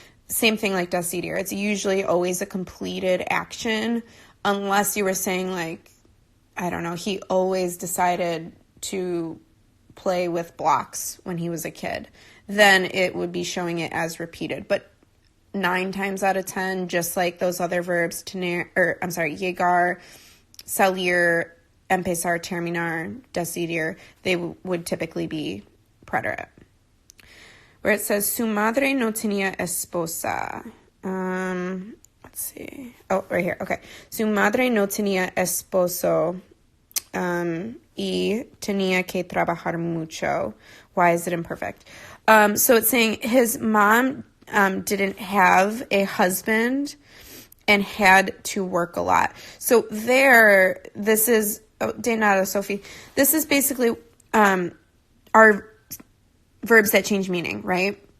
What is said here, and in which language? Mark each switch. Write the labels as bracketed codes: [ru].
[en] Same thing like decidir. It's usually always a completed action, unless you were saying like, I don't know, he always decided to play with blocks when he was a kid. Then it would be showing it as repeated. But 9 times out of 10, just like those other verbs, llegar, salir, empezar, terminar, decidir, they would typically be preterite. Where it says, [es] su madre no tenía esposa. [en] Let's see. Oh, right here. Okay. [es] Su madre no tenía esposo y tenía que trabajar mucho. [en] Why is it imperfect? So it's saying his mom didn't have a husband and had to work a lot. So there, this is, [es] de nada, [en] Sophie. This is basically our verbs that change meaning, right?